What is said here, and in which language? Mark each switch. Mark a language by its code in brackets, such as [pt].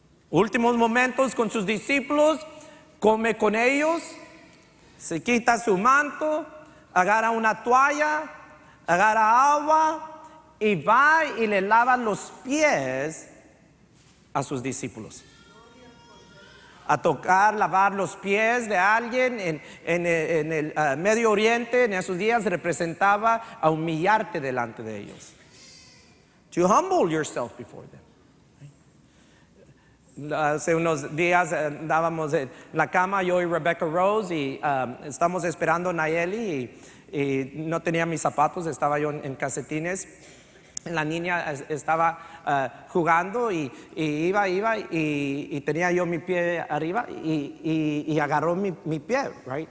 [es] Últimos momentos con sus discípulos, come con ellos, se quita su manto, agarra una toalla, agarra agua y va y le lava los pies a sus discípulos. A tocar, lavar los pies de alguien en el Medio Oriente en esos días representaba a humillarte delante de ellos. [en] To humble yourself before them. [es] Hace unos días andábamos en la cama, yo y Rebecca Rose, y estamos esperando a Nayeli y no tenía mis zapatos, estaba yo en calcetines. La niña estaba jugando y iba y tenía yo mi pie arriba y agarró mi pie, right?